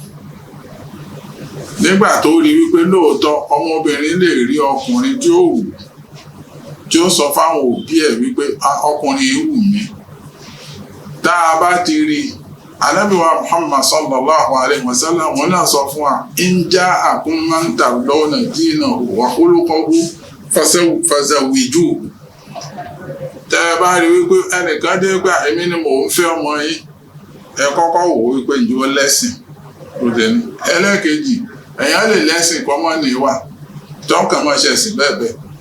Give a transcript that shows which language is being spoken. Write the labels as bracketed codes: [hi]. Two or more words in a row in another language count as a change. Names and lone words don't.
[yo] Nígbà tó rí wípé lóòótọ́ ọmọbìnrin lè rí ọkùnrin tí ó wù, tí ó sọ fáwọn òbí ẹ̀ wípé ọkùnrin yìí wù mí. Tá a bá ti rí Ànábì wa Muhammad [ar] صلى الله عليه وسلم, [yo] wọn náà sọ fún wa, [ar] إن جاءكم من ترضون دينه وخلقه فزوجوه. [yo] Tẹ́ ẹ bá rí wípé ẹnìkan dé gbà èmi ni mò ń fẹ́ ọmọ yín, ẹ kọ́kọ́ wò wípé ǹjẹ́ ó lẹ́sìn. Ẹlẹ́kejì, èèyàn lè lẹ́sìn kọ́ mọ́ ní ìwà tọ́kàn máa ṣẹ̀sìn bẹ́ẹ̀ bẹ́ẹ̀.